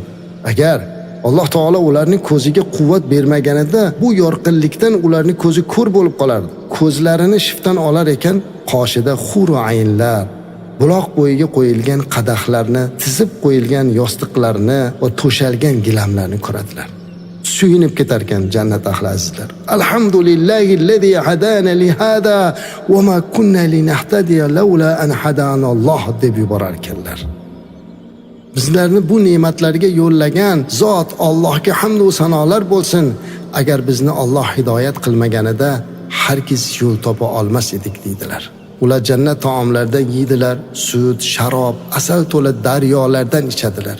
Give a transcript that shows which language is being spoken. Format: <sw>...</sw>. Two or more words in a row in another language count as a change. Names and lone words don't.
<uz>Agar Alloh taolo ularning ko'ziga quvvat bermaganida bu yorqinlikdan ularning ko'zi ko'r bo'lib qolardi. Ko'zlarini shiftdan olar ekan, qoshida hur va aynlar, buloq bo'yiga qo'yilgan qadahlarni, tizib qo'yilgan yostiqlarni va to'shalgan gilamlarni ko'radilar. Suyunib ketar ekan jannat ahli azizlar.</uz> <ar>الحمد لله الذي هدانا لهذا وما كنا لنهتدي لولا أن هدانا الله</ar> <uz>deb yuborar ekanlar. Bizlarni bu ne'matlarga yo'llagan zot Allohga hamd va sanolar bo'lsin. Agar bizni Alloh hidoyat qilmaganida hargiz yo'l topa olmas edik deydilar. Ular jannat taomlaridan yeydilar, sut, sharob, asal to'la daryolardan ichadilar.</uz>